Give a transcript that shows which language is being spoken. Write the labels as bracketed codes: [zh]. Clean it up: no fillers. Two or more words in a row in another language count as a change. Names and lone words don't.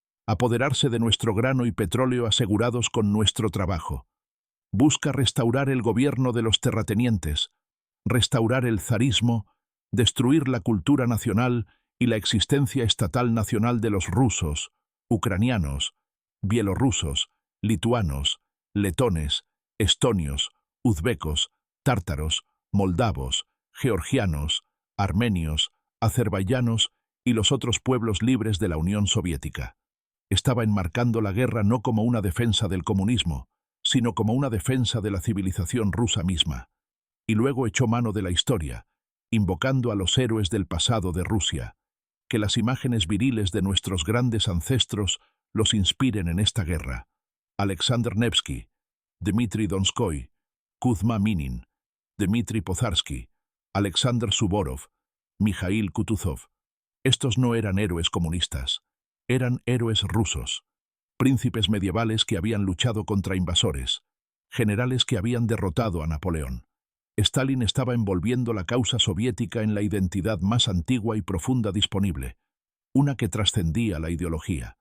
[es] apoderarse de nuestro grano y petróleo asegurados con nuestro trabajo. Busca restaurar el gobierno de los terratenientes, restaurar el zarismo, destruir la cultura nacional y la existencia estatal nacional de los rusos, ucranianos, bielorrusos, lituanos, letones, estonios, uzbecos, tártaros, moldavos, georgianos, armenios, azerbaiyanos y los otros pueblos libres de la Unión Soviética. Estaba enmarcando la guerra no como una defensa del comunismo, sino como una defensa de la civilización rusa misma. Y luego echó mano de la historia, invocando a los héroes del pasado de Rusia, que las imágenes viriles de nuestros grandes ancestros los inspiren en esta guerra. Alexander Nevsky, Dmitri Donskoy, Kuzma Minin, Dmitri Pozarsky, Alexander Suvorov, Mikhail Kutuzov. Estos no eran héroes comunistas, eran héroes rusos, príncipes medievales que habían luchado contra invasores, generales que habían derrotado a Napoleón. Stalin estaba envolviendo la causa soviética en la identidad más antigua y profunda disponible, una que trascendía la ideología.